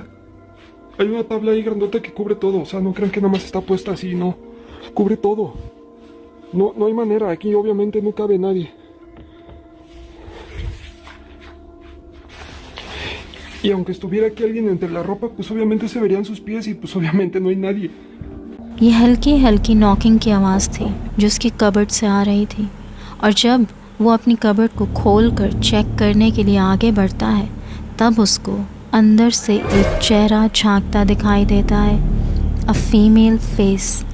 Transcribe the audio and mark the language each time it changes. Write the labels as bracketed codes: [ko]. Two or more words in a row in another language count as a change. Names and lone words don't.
[es] Hay una tabla ahí grandota que cubre todo. O sea, no crean que nada más está puesta así, no. Cubre todo. No hay manera. Aquí obviamente no cabe nadie. Y aunque estuviera aquí alguien entre la ropa, pues obviamente se verían sus pies y pues obviamente no hay nadie. [hi] ये हल्की हल्की नॉकिंग की आवाज़ थी जो उसकी कबर्ड से आ रही थी और जब वो अपनी कबर्ड को खोल कर चेक करने के लिए आगे बढ़ता है तब उसको अंदर से एक चेहरा झांकता दिखाई देता है। [en] a female face.